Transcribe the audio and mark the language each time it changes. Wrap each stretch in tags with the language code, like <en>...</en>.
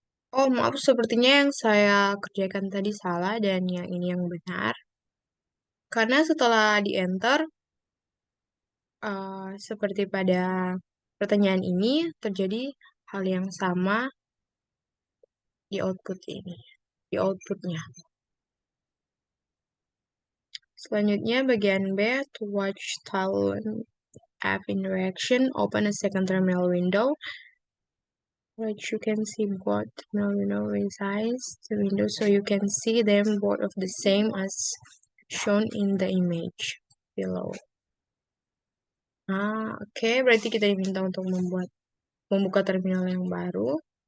<id>Oh, maaf, sepertinya yang saya kerjakan tadi salah dan yang ini yang benar. Karena setelah di-enter, seperti pada pertanyaan ini, terjadi hal yang sama di output ini, di outputnya. Selanjutnya, bagian B,</id> <en>to watch Talon app interaction, open a second terminal window, which you can see both terminal window resize the window, so you can see them both of the same as shown in the image below.</en> <id>Oke, berarti kita diminta untuk membuka terminal yang baru.</id>